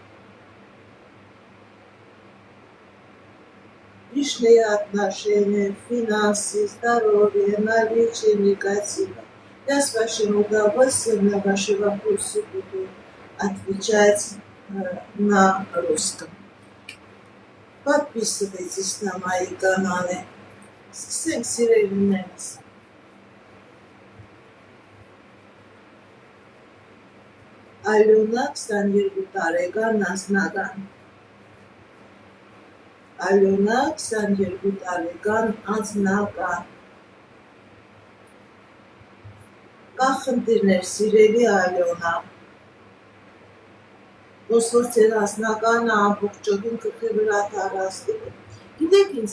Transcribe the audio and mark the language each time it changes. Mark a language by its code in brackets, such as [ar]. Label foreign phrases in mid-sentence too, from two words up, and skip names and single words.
[ru] Личные отношения, финансы, здоровье, наличие негатива. Я с вашим удовольствием на ваши вопросы буду отвечать на русском. Подписывайтесь на мои каналы. Всем сиренес. [hy] Ալյոնա 22 տարեկան անձնական։ Ալյոնա 22 տարեկան անձնական։ Կա խնդիրներ, սիրելի Ալյոնա։ Ոսոր ձեր անձնականը ամբողջովին կրկի վրա տարածվի։ Գիտեք ինձ,